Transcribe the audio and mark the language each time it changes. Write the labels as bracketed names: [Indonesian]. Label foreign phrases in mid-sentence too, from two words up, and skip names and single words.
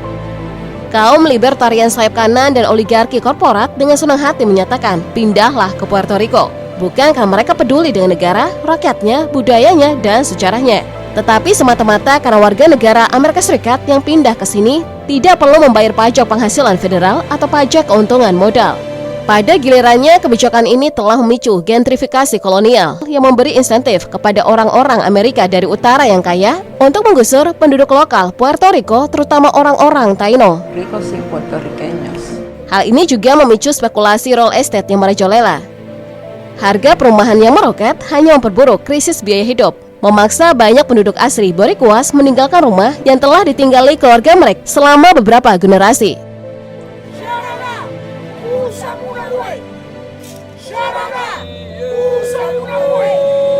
[Indonesian] Kaum libertarian sayap kanan dan oligarki korporat dengan senang hati menyatakan pindahlah ke Puerto Rico, bukan karena mereka peduli dengan negara, rakyatnya, budayanya, dan sejarahnya, tetapi semata-mata karena warga negara Amerika Serikat yang pindah ke sini tidak perlu membayar pajak penghasilan federal atau pajak keuntungan modal. Pada gilirannya, kebijakan ini telah memicu gentrifikasi kolonial yang memberi insentif kepada orang-orang Amerika dari utara yang kaya untuk menggusur penduduk lokal Puerto Rico, terutama orang-orang Taino. [Spanish] Ricos y puertorriqueños. [Indonesian] Hal ini juga memicu spekulasi [English] real estate [Indonesian] yang merajalela. Harga perumahan yang meroket hanya memperburuk krisis biaya hidup, memaksa banyak penduduk asli Boricuas meninggalkan rumah yang telah ditinggali keluarga mereka selama beberapa generasi. [Spanish] Usa una